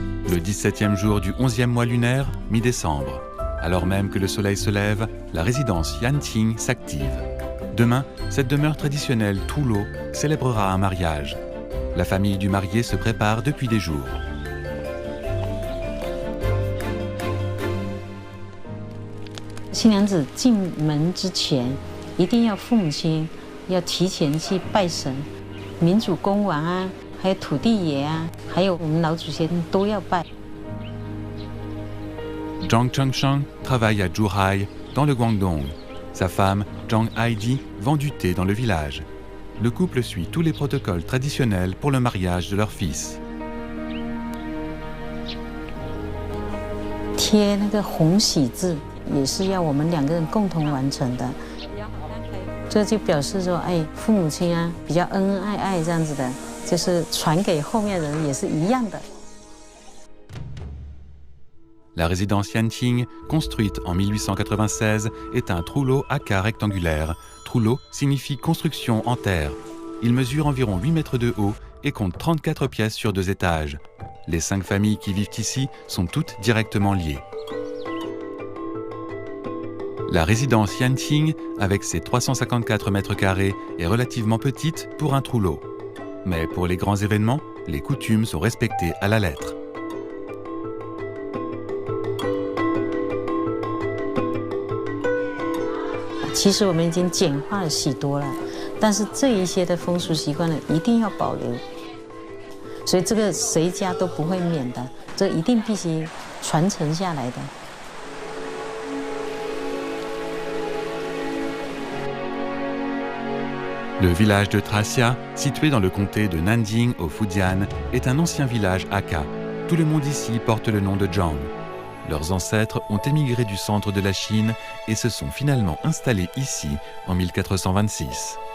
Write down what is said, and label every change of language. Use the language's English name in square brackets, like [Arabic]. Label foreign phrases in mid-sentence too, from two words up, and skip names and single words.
[French] Le 17e jour du 11e mois lunaire, mi-décembre. Alors même que le soleil se lève, la résidence Yanqing s'active. Demain, cette demeure traditionnelle Tullo célébrera un mariage. La famille du marié se prépare depuis des jours. [Chinese] 新娘子进门之前，一定要父母亲要提前去拜神，民主公王啊，还有土地爷啊，还有我们老祖先都要拜。 [French] Zhang Chengsheng travaille à Zhuhai, dans le Guangdong. Sa femme, Zhang Haidi, vend du thé dans le village. Le couple suit tous les protocoles traditionnels pour le mariage de leur fils. [Chinese] 贴那个红喜字，也是要我们两个人共同完成的。这就表示说，哎，父母亲啊，比较恩恩爱爱这样子的，就是传给后面人也是一样的。 [French] La résidence Yanqing, construite en 1896, est un trullo aka rectangulaire. Trullo signifie construction en terre. Il mesure environ 8 mètres de haut et compte 34 pièces sur 2 étages. Les 5 familles qui vivent ici sont toutes directement liées. La résidence Yanqing, avec ses 354 mètres carrés, est relativement petite pour un trullo. Mais pour les grands événements, les coutumes sont respectées à la lettre. [Chinese] 其实我们已经简化了许多了，但是这一些的风俗习惯呢，一定要保留。所以这个谁家都不会免的，这一定必须传承下来的。 [French] Le village de Tracia, situé dans le comté de Nanjing au Fujian, est un ancien village Hakka. Tout le monde ici porte le nom de Zhang. Leurs ancêtres ont émigré du centre de la Chine et se sont finalement installés ici en 1426.